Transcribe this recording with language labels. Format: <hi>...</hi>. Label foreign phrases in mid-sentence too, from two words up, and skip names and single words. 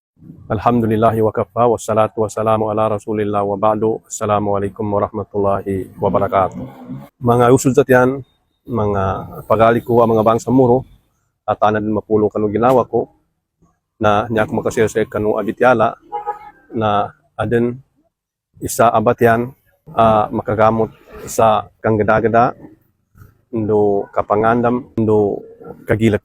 <ar>الحمد لله وكفى والصلاة والسلام على رسول الله وبعد. السلام عليكم ورحمة الله وبركاته.</ar> <mdh>Mga usod sa tiyan, mga pagali ko mga bangsa muro, at tanan din mapulo kanu ginawa ko, na niya ako makasirse kanu abityala, na adin isa abatyan, makagamot sa kanggada-gada, ndo kapangandam, ndo kagilak.</mdh>